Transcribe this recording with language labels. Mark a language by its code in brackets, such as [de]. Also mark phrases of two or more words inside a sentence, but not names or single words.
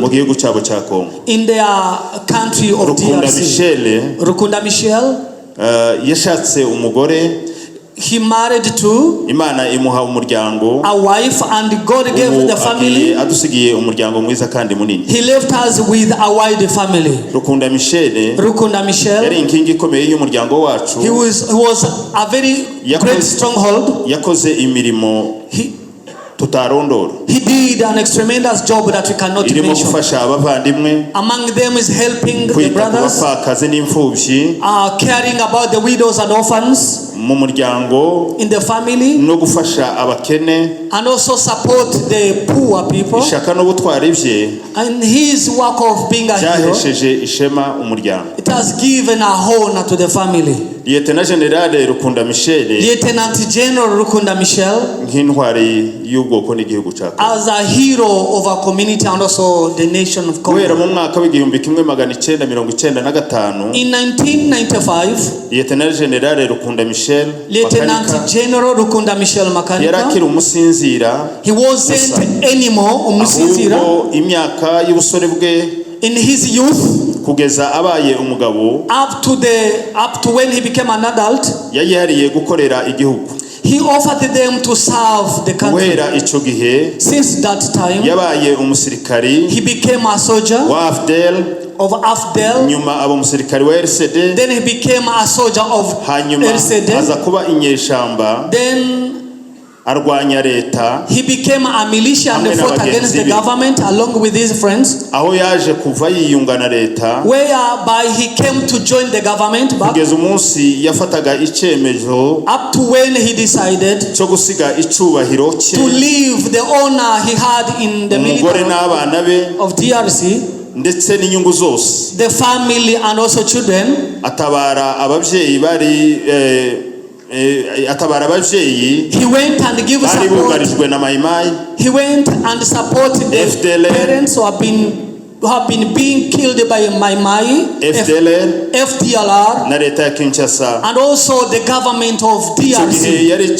[rw] mu gihugu cyabo cya Kongo, [en] in their country of DRC. [rw] Rukunda Michel yashatse umugore. [en] He married to [rw] Imana imuha umuryango, [en] a wife, and God gave the family. [rw] Adusigiye umuryango mwiza kandi munini. [en] He left us with a wide family. [rw] Rukunda Michel yari inkingi ikomeye y'umuryango wacu. [en] He was a very great stronghold. [rw] Yakoze imirimo tutarondora. [en] He did an tremendous job that we cannot mention. Among them is helping the brothers, caring about the widows and orphans in the family, and also support the poor people. And his work of being a hero, it has given a honor to the family. [rw] Lieutenant General Rukunda Michel, nk'intwari y'ubwoko n'igihugu cyacu, [en] as a hero of our community and also the nation of Congo. [rw] Mu mwaka w'igihumbi kimwe magana 995, [en] in 1995, [rw] Lieutenant General Rukunda Michel, Makanika, yarakira umusinzira. [en] He wasn't anymore umusinzira. [rw] Imyaka y'ubusore bwe, [en] in his youth, [rw] kugeza abaye umugabo, [en] up to when he became an adult, [rw] yayihariye gukorera igihugu. [en] He offered them to serve the country. Since that time, [rw] yabaye umusirikari, [en] he became a soldier of AFDL. [rw] Nyuma aba umusirikari wa RCD. [en] Then he became a soldier of RCD. [rw] Aza kuba inyeshamba. [en] Then [rw] arwanya leta. [en] He became a militia and fought against the government along with his friends. [rw] Aho yaje kuva yiyungana leta, [en] whereby he came to join the government back. [rw] Kugeza umunsi yafataga icyemezo, [en] up to when he decided [rw] cyo gusiga icubahiro cye, [en] to leave the honor he had in the military of DRC, [rw] ndetse n'inyungu zose, [en] the family and also children. [rw] Atabara ababyeyi bari [en] he went and gave support. He went and supported the parents who have been being killed by Mai, FDLR, and also the government of DRC.